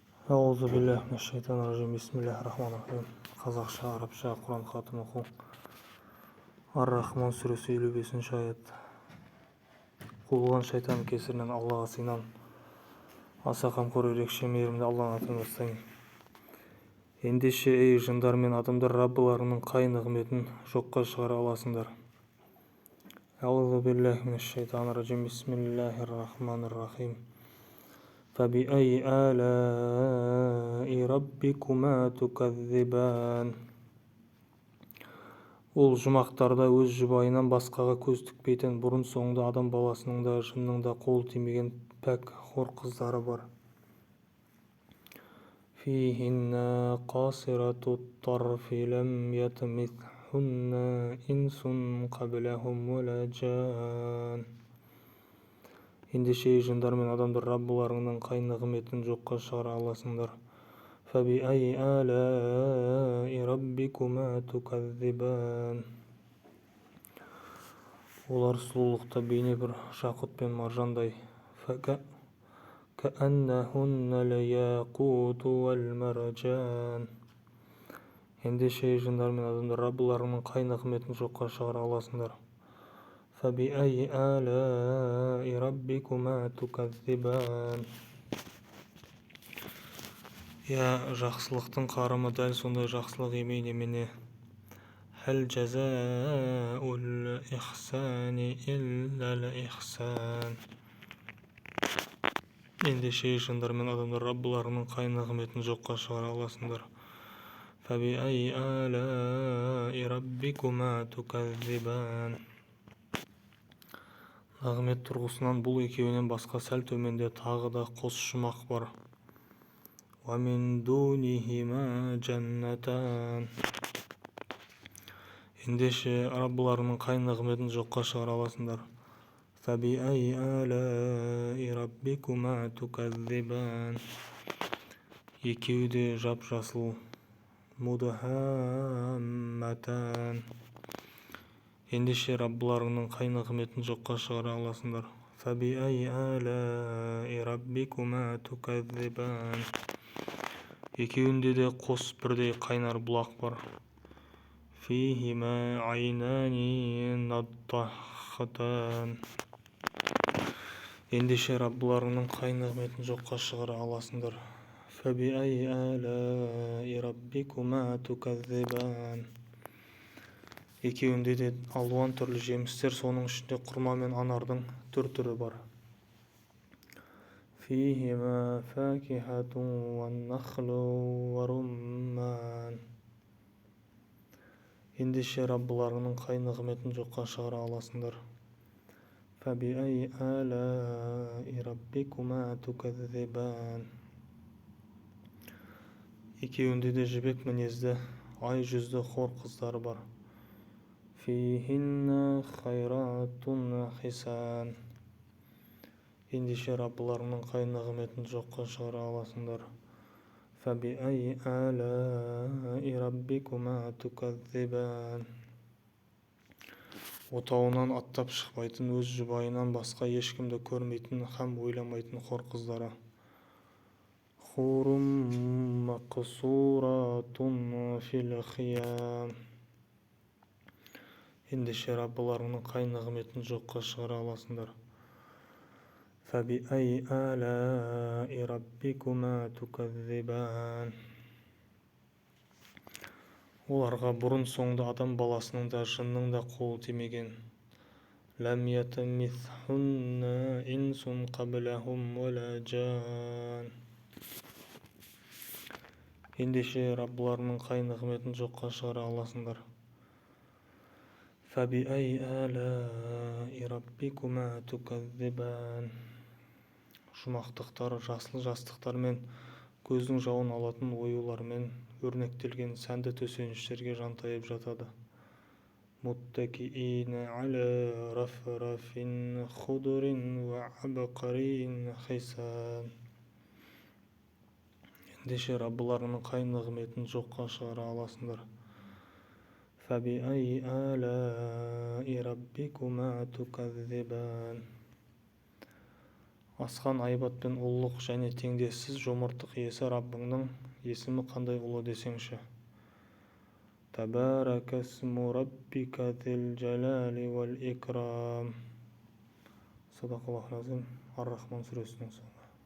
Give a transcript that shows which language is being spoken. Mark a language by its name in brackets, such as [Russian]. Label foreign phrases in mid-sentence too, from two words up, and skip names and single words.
[Arabic] أعوذ بالله من الشيطان الرجيم. بسم الله الرحمن الرحيم. [Kazakh] Қазақша, арабша Құран хатын оқу. Ар-Рахман сүресі 55-ші аят. Қуылған шайтан кесірінен Аллаға сыйынам. Аса қамқор ерекше мейірімді Алланың атымен бастаймын. Ендеше ей жындар мен адамдар Раббыларының қай нығметін жоққа шығара аласыңдар. [Arabic] أعوذ بالله من الشيطان الرجيم. بسم الله الرحمن الرحيم. فبأي آلاء ربكما تكذبان. [Kazakh] Ол жұмақтарда өз жұбайынан басқаға көз тікпейтін, бұрын соңды адам баласының да жынның да қол тимеген пәк хор қыздары бар. [Arabic] فيهن قاصرات الطرف لم يطمثهن إنس قبلهم ولا جان. [Kazakh] Ендеше жындар мен адамдар Раббыларыңның қай нығметін жоққа шығара аласыңдар. [Arabic] فبأي آلاء ربكما تكذبان. [Kazakh] Олар сұлулықта бейне бір жақұт пен маржандай. [Arabic] كأنهن الياقوت والمرجان. [Kazakh] Ендеше жындар мен адамдар Раббыларыңның қай нығметін жоққа шығара аласыңдар. [Arabic] فبأي آلاء ربكما تكذبان. [Kazakh] Жақсылықтың қарымы дәл сондай жақсылық емей немене. [Arabic] هل جزاء الإحسان إلا الإحسان. [Kazakh] Ендеше жындар мен адамдар Раббыларының қай нығметін жоққа шығара аласыңдар. [Arabic] فبأي آلاء ربكما تكذبان. [Kazakh] Нағмет тұрғысынан бұл екеуінен басқа сәл төменде тағы да қос жұмақ бар. [Arabic] وَمِن دُونِهِمَا جَنَّتَانِ. [Kazakh] Ендеше Раббыларының қай нығметін жоққа шығара аласыңдар. [Arabic] فَبِأَيِّ آلَاءِ رَبِّكُمَا تُكَذِّبَانِ. [Kazakh] Екеуі де жап-жасыл. [Arabic] مُدْهَامَّتَانِ. [Kazakh] Ендеше Раббыларыңның қай нығметін жоққа шығара аласыңдар. [Arabic] فَبِأَيِّ آلَاءِ رَبِّكُمَا تُكَذِّبَانِ. [Kazakh] Екеуінде де қос бірдей қайнар бұлақ бар. [Arabic] فِيهِمَا عَيْنَانِ نَضَّاخَتَانِ. [Kazakh] Ендеше Раббыларыңның қай нығметін жоққа шығара аласыңдар. [Arabic] فَبِأَيِّ آلَاءِ رَبِّكُمَا تُكَذِّبَانِ. [Kazakh] Екеуінде де алуан түрлі жемістер, соның ішінде құрма мен анардың түр-түрі бар. [Arabic] فِيهِمَا فَاكِهَةٌ وَالنَّخْلُ وَرُمَّانٌ. [Kazakh] Ендеше Раббыларыңның қай нығметін жоққа шығара аласыңдар. [Arabic] فَبِأَيِّ آلَاءِ رَبِّكُمَا تُكَذِّبَانِ. [Kazakh] Екеуінде де жібек мінезді, ай жүзді хор қыздары бар. [Arabic] فِيهِنَّ خَيْرَاتٌ حِسَانٌ. [Kazakh] Ендеше Раббыларыңның қай нығметін жоққа шығара аласыңдар. [Arabic] فَبِأَيِّ آلَاءِ رَبِّكُمَا تُكَذِّبَانِ. [Kazakh] Отауынан аттап шықпайтын, өз жұбайынан басқа ешкімді көрмейтін һәм ойламайтын хор қыздары. [Arabic] حُورٌ مَقْصُورَاتٌ فِي الْخِيَامِ. [Kazakh] Ендеше Раббыларыңның қай нығметін жоққа шығара аласыңдар. [Arabic] فَبِأَيِّ آلَاءِ رَبِّكُمَا تُكَذِّبَانِ. [Kazakh] Оларға бұрын соңды адам баласының да жынның да қолы тимеген. [Arabic] لَمْ يَطْمِثْهُنَّ إِنسٌ قَبْلَهُمْ وَلَا جَانٌ. [Kazakh] Ендеше Раббыларының қай нығметін жоққа шығара аласыңдар. [Arabic] فَبِأَيِّ آلَاءِ رَبِّكُمَا تُكَذِّبَانِ. [Kazakh] Жұмақтықтар, жасыл жастықтар мен көздің жауын алатын оюлармен өрнектелген сәнді төсеніштерге жантайып жатады. [Arabic] مُتَّكِئِينَ عَلَى رَفْرَفٍ خُضْرٍ وَعَبْقَرِيٍّ حِسَانٍ. [Kazakh] Ендеше Раббыларының қай нығметін жоққа шығара аласыңдар. [Arabic] فَبِأَيِّ آلَاءِ رَبِّكُمَا تُكَذِّبَانِ. [Kazakh] асқан айбат пен ұлылық және теңдессіз жомарттық иесі Раббыңның есімі қандай ұлы десеңші. [Arabic] تبارك اسم ربك ذي الجلال والإكرام. صدق الله العظيم. [Kazakh] Ар-Рахман сүресінің соңы.